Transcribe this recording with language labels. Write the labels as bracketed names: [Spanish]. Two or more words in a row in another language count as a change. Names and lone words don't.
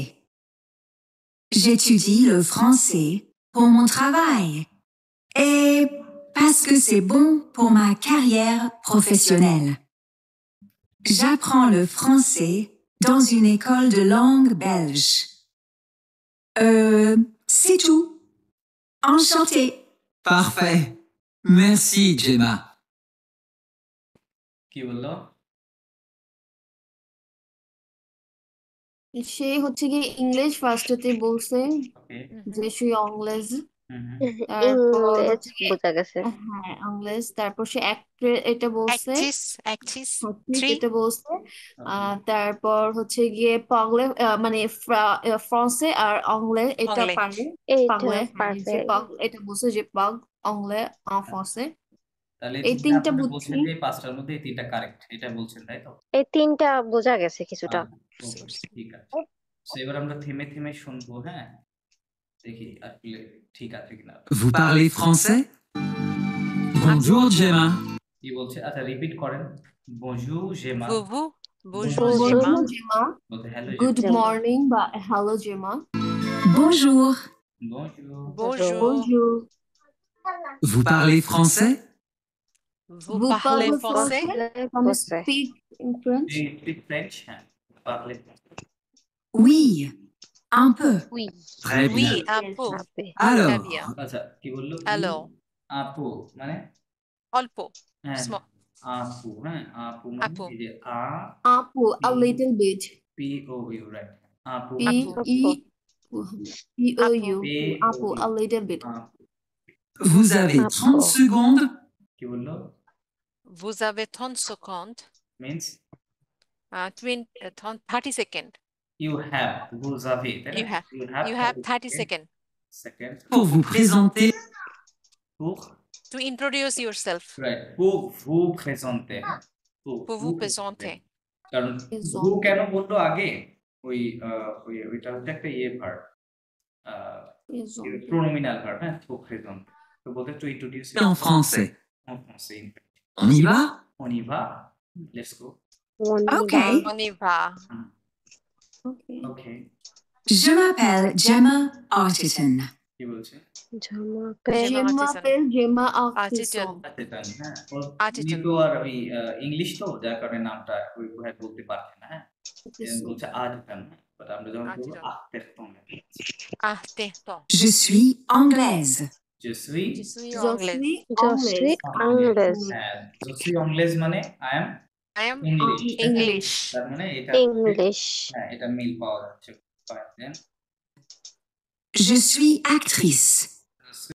[French] J'étudie le français pour mon travail et parce que c'est bon pour ma carrière professionnelle. J'apprends le français dans une école de langue belge. C'est tout. Enchantée. Parfait. Merci Gemma. [Bangla] কি বললো? সে হচ্ছে কি ইংলিশ ফার্স্টেতে বলছে ওকে, যে [French] suis anglaise, [Bangla] তারপর ইংরেজ হচ্ছে কি বোঝা গেছে। হ্যাঁ অংলেজ, তারপর সে এটা বলছে, অ্যাক্ট্রিস [French] actrice 3 [Bangla] এটা বলছে, তারপর হচ্ছে গিয়ে পাগলে মানে ফ্রান্সে আর অংলে এটা অংলে পারে, এইটা পাগলে, হ্যাঁ, যে পারফেক্ট। [French] পাগ এটা বলছে যে পাগ অংলে en français। [Bangla] তাহলে এই তিনটা তিনটা আপনারা বুঝছি। বলছেন যে এই পাঁচটার মধ্যে এই তিনটা কারেক্ট, এটা বলছেন তাই তো? এই তিনটা বোঝা গেছে কিছুটা। ওকে, ঠিক আছে। So, এবার আমরা থেমে থেমে শুনবো, হ্যাঁ, দেখি আসলে ঠিক আছে কিনা। [French] Vous parlez français? Bonjour Gemma, [Bangla] কি বলছে? আচ্ছা, রিপিট করেন। বনজুর জেমা, বুবু [French] Bonjour, bonjour জেমা Bonjour Gemma, [Bangla] বলতে হ্যালো [English] good Gemma. morning বা hello Gemma, [French] Bonjour. বনজুর। bonjour bonjour, vous parlez français? vous vous parlez parlez français français? Can you speak in French? [English] speak French, [Bangla] হ্যাঁ, পারলে। [French] Oui, un peu. উই Très oui bien. un peu très Alors, bien [Bangla] আচ্ছা, কি বললো? [French] alors [Bangla] আপু মানে, অল্প হ্যাঁ, [English] small [Bangla] আপু, হ্যাঁ, আপু মানে আপু এই যে [French] Apu, [English] a little bit. P O U, right. [Bangla] আপু [English] P [Bangla] আপু [English] E P O U. পি [French] Apu, [English] a little bit. [French] vous avez 30 [English] Apple. [French] secondes [Bangla] কি বললো? [French] vous avez 30 secondes [English] মিন্স 30 seconds you have, [French] vous avez, [Bangla] তাই না? [English] you have 30 seconds seconds [French] pour vous présenter. pour, [English] to introduce yourself right, [French] pour vous présenter, Pour vous présenter. [Bangla] কারণ হু কেন বললো আগে ওইটা হচ্ছে একটা ভার্ব [English] pronominal verb, [French] hein, trop présent. Le beau [English] to introduce [French] En français. En français. On y va? On y va. [English] Let's go. Ok. [French] On y va. [English] Okay. [French] Je m'appelle Gemma Artiton. [Bangla] কি বলছে? [French] Je m'appelle Gemma Artiton. [Bangla] হ্যাঁ। [French] Artiton. [Bangla] তো আর ওই ইংলিশ তো যার কারণে নামটা ওইভাবে বলতে পারছে না, হ্যাঁ। বলছে আর্টিটন, বাট আমরা যখন বলবো আর্টিটন। [French] Artiton. Je suis anglaise. Je suis Je suis Je anglaise. suis anglaise. [Bangla] হ্যাঁ, [French] je suis anglaise [Bangla] মানে [English] I am I am English. English. [Bangla] তার মানে এটা [English] English. [Bangla] হ্যাঁ, এটা মিল পাওয়া যাচ্ছে। [French] Je suis actrice.